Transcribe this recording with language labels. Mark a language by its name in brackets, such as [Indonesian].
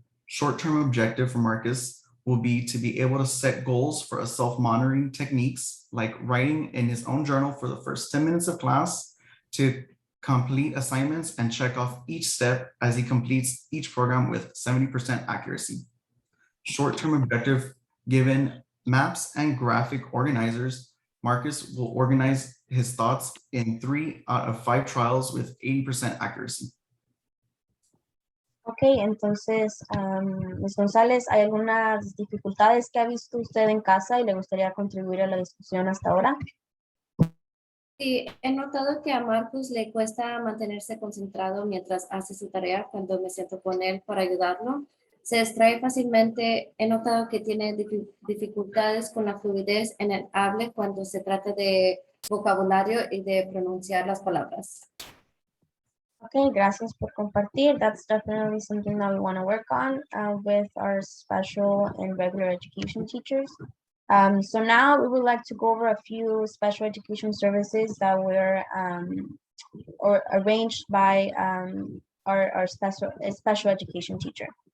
[English] Short-term objective for Marcus will be to be able to set goals for a self-monitoring techniques, like writing in his own journal for the first 10 minutes of class, to complete assignments and check off each step as he completes each program with 70% accuracy. Short-term objective, given maps and graphic organizers, Marcus will organize his thoughts in 3 out of 5 trials with 80% accuracy. [Spanish] Ok, entonces, Ms. González, ¿hay algunas dificultades que ha visto usted en casa y le gustaría contribuir a la discusión hasta ahora? Sí, he notado que a Marcus le cuesta mantenerse concentrado mientras hace su tarea cuando me siento con él para ayudarlo. Se distrae fácilmente. He notado que tiene dificultades con la fluidez en el habla cuando se trata de vocabulario y de pronunciar las palabras. Okay, gracias por compartir. [English] That's definitely something that we want to work on with our special and regular education teachers. So now we would like to go over a few special education services that were or arranged by our special education teacher.